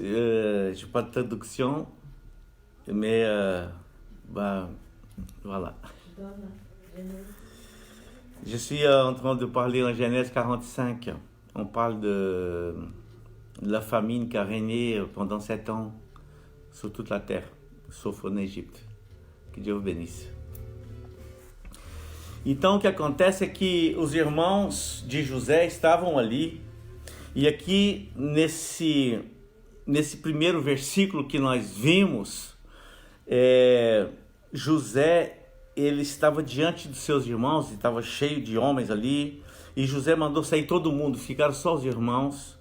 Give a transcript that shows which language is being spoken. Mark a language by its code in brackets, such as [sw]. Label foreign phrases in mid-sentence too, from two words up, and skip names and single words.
[fr] Je n'ai pas de traduction, mais voilà. Je suis en train de parler en Genèse 45. On parle de la famine qui a régné pendant 7 ans sur toute la terre, sauf en Égypte. Que Dieu vous bénisse. [pt] Então, o que acontece é que os irmãos de José estavam ali, e aqui nesse primeiro versículo que nós vimos, José, ele estava diante dos seus irmãos, estava cheio de homens ali, e José mandou sair todo mundo, ficaram só os irmãos.